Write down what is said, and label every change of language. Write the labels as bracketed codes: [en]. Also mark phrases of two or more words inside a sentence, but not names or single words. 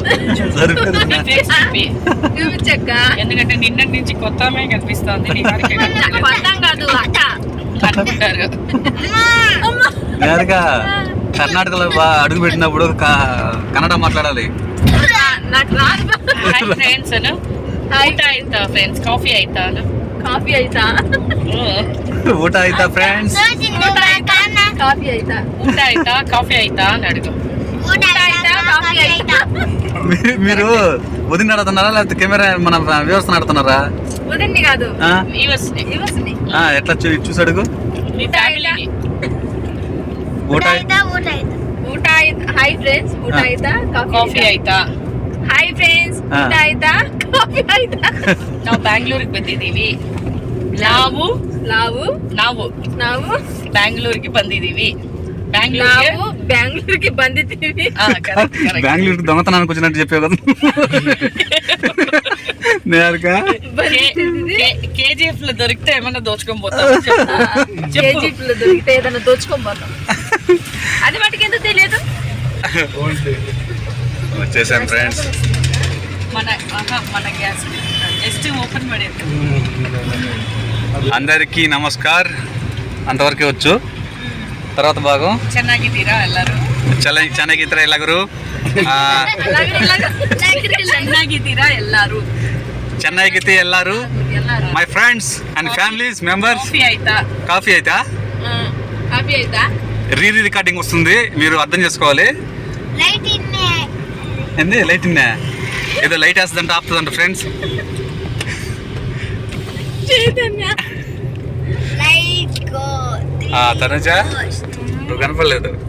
[te] ఎందుకంటే నిన్నటి నుంచి కొత్త అమ్మాయి కనిపిస్తోంది. నిహారిక కాదు అక్క అనుకుంటారు. కర్ణాటకలో అడుగు పెట్టినప్పుడు కన్నడ మాట్లాడాలి. [en] Hi friends [te] అను, [kn] ಊಟ ಆಯ್ತಾ ಫ್ರೆಂಡ್ಸ್? ಕಾಫಿ ಆಯ್ತಾ? ಕಾಫಿ ಆಯ್ತಾ? ಊಟ ಆಯ್ತಾ ಫ್ರೆಂಡ್ಸ್? ಊಟ ಆಯ್ತಾ? ಕಾಫಿ ಆಯ್ತಾ? ಊಟ ಆಯ್ತಾ? ಕಾಫಿ ಆಯ್ತಾ [te] అని అడుగు. [kn] ಊಟ ಆಯ್ತಾ? ಕಾಫಿ ಆಯ್ತಾ? [te] మీరు వదిన నడుతున్నారా లేకపోతే కెమెరా మన వ్యవస్థ నడుతున్నారా? వదిన్ని కాదు, వ్యూవర్స్ని. ఎట్లా చూసి అడుగు. మీ ఫ్యామిలీని. [kn] ಊಟ ಆಯ್ತಾ? ಊಟ ಆಯ್ತಾ? ಊಟ ಆಯ್ತಾ? [en] Hi friends, [kn] ಊಟ ಆಯ್ತಾ? కాఫీ ಆಯ್ತಾ? [en] Hi friends, [kn] ಊಟ ಆಯ್ತಾ? ಕಾಫಿ ಆಯ್ತಾ? ನಾವು ಬ್ಯಾಂಗ್ಳೂರಿಗೆ ಬಂದಿದ್ದೀವಿ. ನಾವು ಬ್ಯಾಂಗ್ಳೂರಿಗೆ ಬಂದಿದ್ದೀವಿ. ಬ್ಯಾಂಗ್ಳೂರಿಗೆ ಬಂದಿದ್ದೀವಿ. [te] బెంగళూరు దొంగతనానికి వచ్చినట్టు చెప్పావు కదా. నేరుగా కేజీఎఫ్ లో దొరికితే ఏమన్నా దోచుకొని పోతాం. కేజీఎఫ్ లో దొరికితే ఏదైనా దోచుకొని పోతాం. అది వాటికి ఎందుకు తెలియదు. వచ్చేసాం ఫ్రెండ్స్. మన [en] gas just open [te] పడేది. అందరికీ నమస్కార్. అంతవరకే వచ్చు. తర్వాత భాగం [kn] ಚೆನ್ನಾಗಿದ್ದೀರಾ ಎಲ್ಲರೂ? ಚೆನ್ನಾಗಿದ್ದೀರಾ ಎಲ್ಲರೂ? ಚೆನ್ನಾಗಿದ್ದೀರಾ ಎಲ್ಲಾರು? ಚೆನ್ನಾಗಿತಿ ಎಲ್ಲಾರು [en] my friends and families members. [kn] ಕಾಫಿ ಆಯ್ತಾ ಕಾಫಿ ಆಯ್ತಾ [te] రీ రికార్డింగ్ వస్తుంది, మీరు అర్థం చేసుకోవాలి. ఏంది లైట్ ఇన్నా? ఏదో లైట్ వేస్తుందంట, ఆపుతుందంట ఫ్రెండ్స్. తనుజ నువ్వు కనపడలేదు.